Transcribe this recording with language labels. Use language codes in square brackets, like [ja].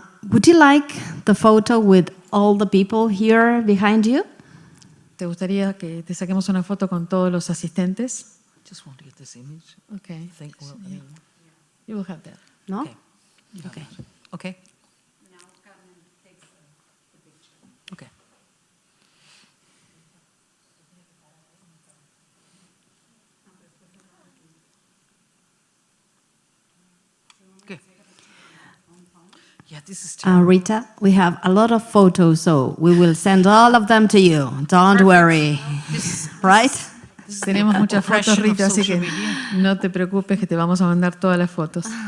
[en] Would you like the photo with all the people here behind you? [es] ¿Te gustaría que te saquemos una foto con todos los asistentes? [en] Just want to get this image. Okay. Think, well, I mean, You will have that. No? okay. Okay. Okay. Okay. Good. Yeah, this is terrible. Rita, we have a lot of photos, so we will send all of them to you. Don't worry. Right? [es] Tenemos muchas fotos, [en] Oppression of [es] Rita, así que [en] social media. [es] no te preocupes que te vamos a mandar todas las fotos.